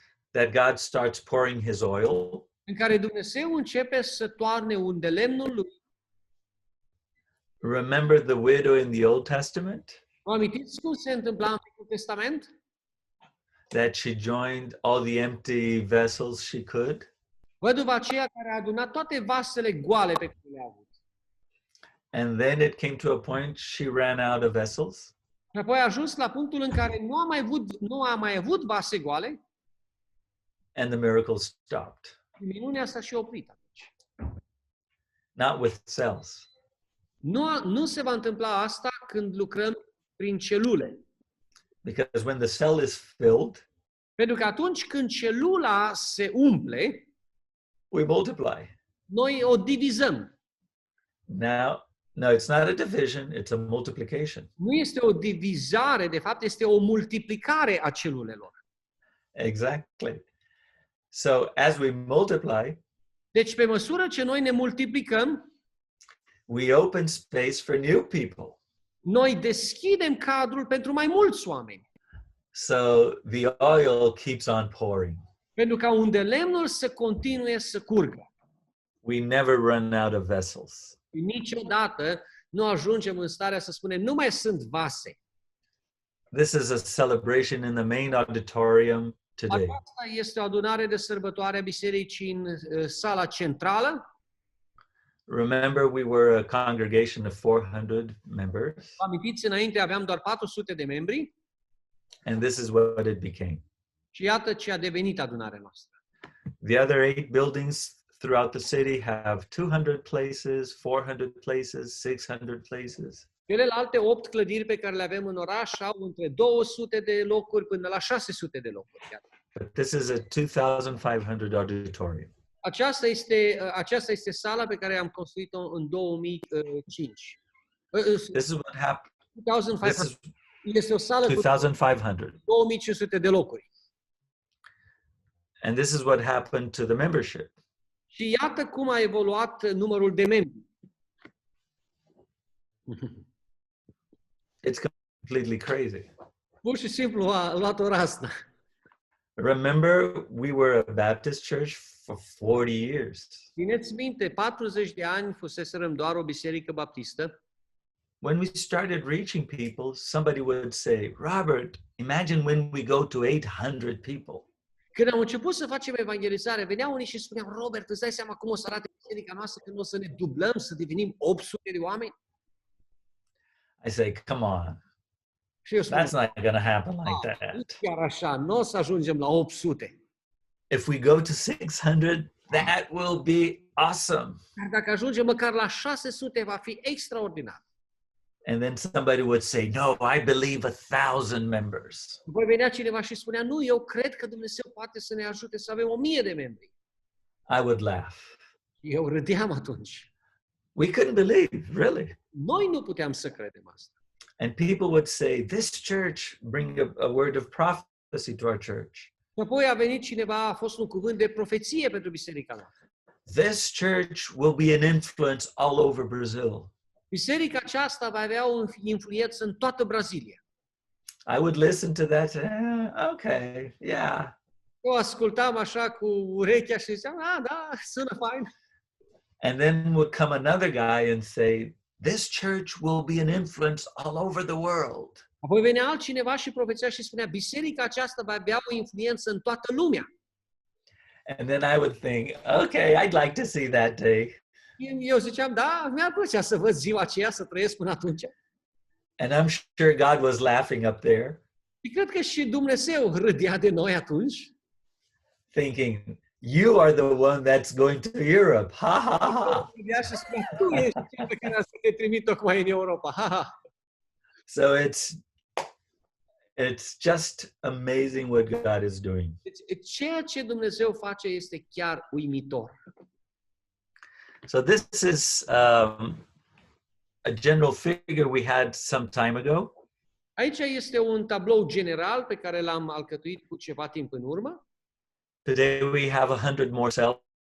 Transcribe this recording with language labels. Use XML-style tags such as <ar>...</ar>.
<en>that God starts pouring his oil,</en> <ro>în care Dumnezeu începe să toarne un de lemnul lui.</ro> <en>Remember the widow in the Old Testament?</en> <ro>Vă amintiți cum se întâmpla în Vechiul Testament?</ro> <en>That she joined all the empty vessels she could?</en> <ro>Văduva aceea care a adunat toate vasele goale pe care le-a avut.</ro> <en>And then it came to a point she ran out of vessels.</en> <ro>Și apoi a ajuns la punctul în care nu a mai avut vase goale</ro> <en>And the miracle stopped.</en> <ro>și minunea s-a și oprit atunci.</ro> <en>Not with cells.</en> <ro>Nu se va întâmpla asta când lucrăm prin celule.</ro> <en>Because when the cell is filled,</en> <ro>Pentru că atunci când celula se umple,</ro> <en>we multiply.</en> <ro>noi o divizăm.</ro> <en>Now, no, it's not a division, it's a multiplication.</en> <ro>Nu este o divizare, de fapt este o multiplicare a celulelor.</ro> <en>Exactly. So as we multiply,</en> <ro>Deci pe măsură ce noi ne multiplicăm,</ro> <en>we open space for new people.</en> <ro>noi deschidem cadrul pentru mai mulți oameni.</ro> <en>So the oil keeps on pouring.</en> <ro>Pentru ca unde lemnul să continue să curgă.</ro> <en>We never run out of vessels.</en> <ro>Niciodată nu ajungem în starea să spunem, nu mai sunt vase.</ro> <en>This is a celebration in the main auditorium today.</en> <ro>Aceasta este o adunare de sărbătoare a bisericii în sala centrală.</ro> <en>Remember, we were a congregation of 400 members,</en> <ro>Vă amintiți, înainte aveam doar 400 de membri</ro> <en>and this is what it became.</en> <ro>și iată ce a devenit adunarea noastră.</ro> <en>The other 8 buildings throughout the city have 200 places, 400 places, 600 places.</en> <ro>Celelalte 8 clădiri pe care le avem în oraș au între 200 de locuri până la 600 de locuri. Chiar.</ro> <en>But this is a 2,500 auditorium.</en> <ro>Aceasta este sala pe care am construit-o în 2005.</ro> <en>This is what happened.</en> <ro>2500. Este o sală cu</ro> <en>2,500.</en> <ro>2500 de locuri.</ro> <en>And this is what happened to the membership.</en> <ro>Și iată cum a evoluat numărul de membri.</ro> <en>It's completely crazy.</en> <ro>Pur și simplu a luat o rasnă.</ro> <en>Remember, we were a Baptist church for 40 years.</en> <ro>Țineți minte, 40 de ani fuseserăm doar o biserică baptistă.</ro> <en>When we started reaching people, somebody would say, Robert, imagine when we go to 800 people.</en> <ro>Când am început să facem evangelizare, veneau unii și spuneau, Robert, îți dai seama cum o să arate biserica noastră când o să ne dublăm, să devenim 800 de oameni?</ro> <en>I say, come on,</en> <ro>Și eu spun,</ro> <en>that's not going to happen like</en> <ro>nu</ro> <en>that.</en> <ro>chiar așa, nu o să ajungem la 800.</ro> <en>If we go to 600, that will be awesome.</en> <ro>Dar dacă ajungem măcar la 600, va fi extraordinar.</ro> <en>And then somebody would say, no, I believe 1,000 members.</en> <ro>Voi venea cineva și spunea, nu, eu cred că Dumnezeu poate să ne ajute să avem 1000 de membri.</ro> <en>I would laugh.</en> <ro>Eu râdeam atunci.</ro> <en>We couldn't believe, really.</en> <ro>Noi nu puteam să credem asta.</ro> <en>And people would say, this church, bring a word of prophecy to our church.</en> <ro>Și apoi a venit cineva, a fost un cuvânt de profeție pentru biserica noastră.</ro> <en>This church will be an influence all over Brazil.</en> <ro>Biserica aceasta va avea o influență în toată Brazilia.</ro> <en>I would listen to that. Okay, yeah.</en> <ro>Eu ascultam așa cu urechea și ziceam, da, sună fain.</ro> <en>And then would come another guy and say, this church will be an influence all over the world.</en> <ro>Apoi venea altcineva și profeția și spunea, biserica aceasta va avea o influență în toată lumea.</ro> <en>And then I would think, okay, I'd like to see that day.</en> <ro>Eu ziceam, da, mi-ar plăcea să văd ziua aceea, să trăiesc până atunci.</ro> <en>And I'm sure God was laughing up there,</en> <ro>Și cred că și Dumnezeu râdea de noi atunci.</ro> <en>thinking, you are the one that's going to Europe. Ha, ha, ha.</en> <ro>Râdea și spunea, tu ești cel pe care să te trimit tocmai în Europa. Ha, ha.</ro> <en>So it's just amazing what God is doing.</en> <ro>Deci, ceea ce Dumnezeu face este chiar uimitor.</ro> <en>So this is a general figure we had some time ago.</en> <ro>Aici este un tablou general pe care l-am alcătuit cu ceva timp în urmă.</ro> <en>Today we have 100 more cells.</en>